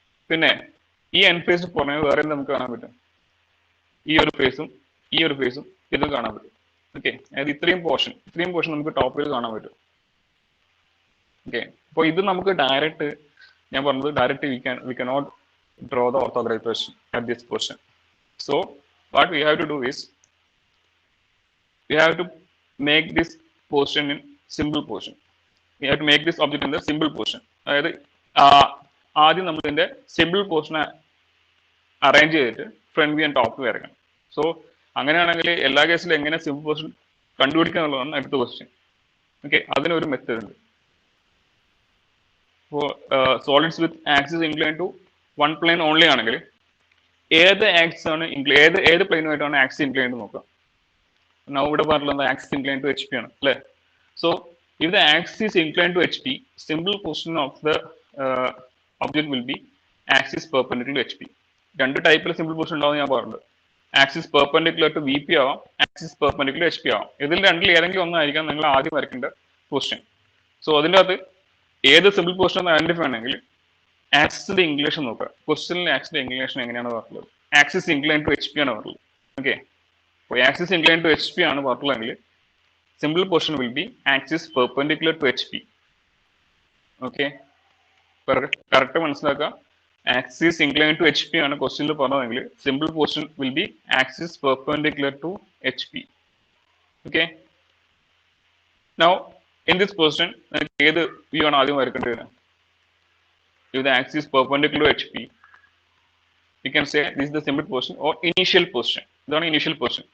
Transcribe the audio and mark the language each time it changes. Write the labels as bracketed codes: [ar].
[ml] പിന്നെ ഈ N face പുറമെ വേറെ നമുക്ക് കാണാൻ പറ്റും. ഈ ഒരു ഫേസും ഇത് കാണാൻ പറ്റും. ഓക്കെ, അതായത് ഇത്രയും പോർഷൻ നമുക്ക് ടോപ്പിൽ കാണാൻ പറ്റും. ഓക്കെ, അപ്പോൾ ഇത് നമുക്ക് ഡയറക്റ്റ്, ഞാൻ പറഞ്ഞത് direct [en] We cannot draw the orthographic position at this position. So what we have to do is we have to make this position in simple position. We have to make this object in the simple position. [ml] അതായത് ആദ്യം നമ്മൾ ഇതിന്റെ simple പോർഷനെ arrange ചെയ്തിട്ട് front view and top view വരയ്ക്കണം. So അങ്ങനെയാണെങ്കിൽ എല്ലാ കേസിലും എങ്ങനെ സിമ്പിൾ പോർഷൻ കണ്ടുപിടിക്കുക എന്നുള്ളതാണ് അടുത്ത ക്വസ്റ്റ്യൻ. ഓക്കെ, അതിനൊരു മെത്തേഡ് ഉണ്ട്. അപ്പോൾ solids with axis incline to one plain only ആണെങ്കിൽ ഏത് ആക്സിസ് ആണ് ഏത് പ്ലെയിനുമായിട്ടാണ് ആക്സിസ് ഇൻക്ലൈൻ ടു നോക്കുക. ഞാൻ ഇവിടെ പറഞ്ഞിട്ടുള്ളത് ആക്സിസ് ഇൻക്ലൈൻ ടു HP ആണ് അല്ലേ? [en] So if the axis inclined to HP, simple position of the object will be axis perpendicular to HP. [ml] രണ്ട് ടൈപ്പിൽ സിമ്പിൾ പൊസിഷൻ ഉണ്ടാവും ഞാൻ പറഞ്ഞത്. ആക്സിസ് പെർപെൻഡിക്കുലർ ടു VP ആവാം, ആക്സിസ് പെർപെൻഡിക്കുലർ HP ആവാം. ഇതിൽ രണ്ടിൽ ഏതെങ്കിലും ഒന്നായിരിക്കാം നിങ്ങൾ ആദ്യം വരയ്ക്കേണ്ട പൊസിഷൻ. സോ അതിൻ്റെ അകത്ത് ഏത് സിമ്പിൾ പൊസിഷൻ ഐഡന്റിഫൈ ആണെങ്കിൽ ആക്സിസിന്റെ ഇംഗ്ലീഷ് നോക്കുക. ക്വസ്റ്റ്യനിൽ ആക്സിന്റെ ഇംഗ്ലീഷ് എങ്ങനെയാണ് പറഞ്ഞത്? ആക്സിസ് ഇൻക്ലൈൻ ടു HP ആണ് പറഞ്ഞത്. ഓക്കെ, അപ്പോൾ ആക്സിസ് ഇൻക്ലൈൻ ടു HP ആണ് പറഞ്ഞതെങ്കിൽ [en] simple portion will be axis perpendicular to HP. Okay, correct മനസ്സിലാക്കുക. Axis incline to HP [ml] ആണ് ക്വസ്റ്റ്യനിൽ പറഞ്ഞതെങ്കിൽ [en] Simple portion will be axis perpendicular to HP. Okay, now in this position [ml] ഏത് view ആണ് ആദ്യം വരക്കേണ്ടത്? [en] If the axis perpendicular to HP, you can say this is the simple portion or initial position. [ml] ഇതാണ് initial position.